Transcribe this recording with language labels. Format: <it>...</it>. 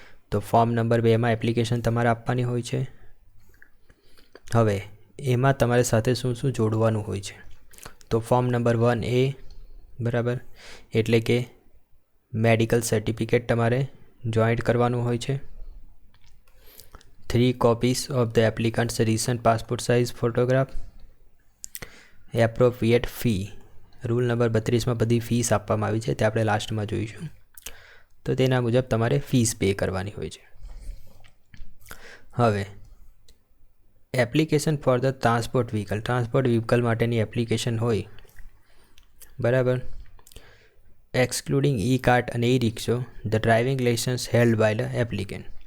<gu>તો form number 2માં application તમારે આપવાની હોય છે. હવે એમાં તમારે સાથે શું શું જોડવાનું હોય છે? તો ફોર્મ નંબર 1A, બરાબર, એટલે કે મેડિકલ સર્ટિફિકેટ તમારે જોઈન્ટ કરવાનું હોય છે.</gu> <en>3 copies of the applicant's recent passport size photograph.</en> <gu>Appropriate fee, rule number 32માં બધી ફીસ આપવામાં આવી છે તે આપણે લાસ્ટમાં જોઈશું. તો તેના મુજબ તમારે ફીસ પે કરવાની હોય છે. હવે application for the transport vehicle માટેની એપ્લિકેશન હોય, બરાબર, એક્સક્લુડિંગ ઈ કાર્ટ અને ઈ રિક્ષો,</gu> <en>The driving licence held by the applicant.</en>